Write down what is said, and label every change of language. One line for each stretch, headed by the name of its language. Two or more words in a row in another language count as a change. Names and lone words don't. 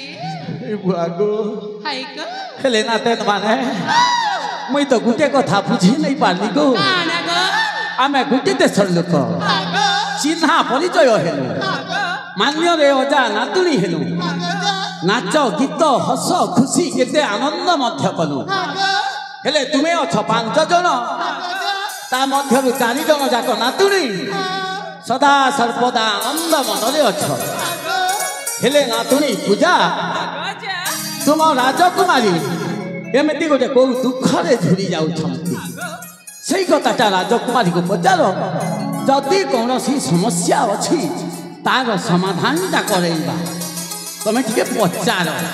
Desiya: ଇବୁ ଆଗୋ ହାୟ କୋ ହେଲେ ନାତେନ ମାନେ ମୁଇ ତୋ ଗୁଟେ କଥା ବୁଝି ନହିଁ ପାରଲି ଗୋ କାନା ଗୋ ଆମେ ଗୁଟେ ଦେଶର ଲୋକ आगो
Odia: ଚିହ୍ନା ପରିଚୟ ହେଲୁ ମାନ୍ୟରେ ଅଜା ନାତୁଣୀ ହେଲୁ ନାଚ ଗୀତ ହସ ଖୁସି କେତେ ଆନନ୍ଦ ମଧ୍ୟ କଲୁ ହେଲେ ତୁମେ ଅଛ 5 ଜଣ ତା ମଧ୍ୟରୁ 4 ଜଣ ଯାକ ନାତୁଣୀ ସଦା ସର୍ବଦା ଆନନ୍ଦ ମନରେ ଅଛ ହେଲେ ନାତୁଣୀ ପୂଜା ତୁମ ରାଜକୁମାରୀ ଏମିତି ଗୋଟେ କୋଉ ଦୁଃଖରେ ଝୁରି ଯାଉଛନ୍ତି ସେଇ କଥାଟା ରାଜକୁମାରୀକୁ ପଚାର ଯଦି କୌଣସି ସମସ୍ୟା ଅଛି ତାର ସମାଧାନଟା କରେଇବା ତମେ ଟିକେ ପଚାର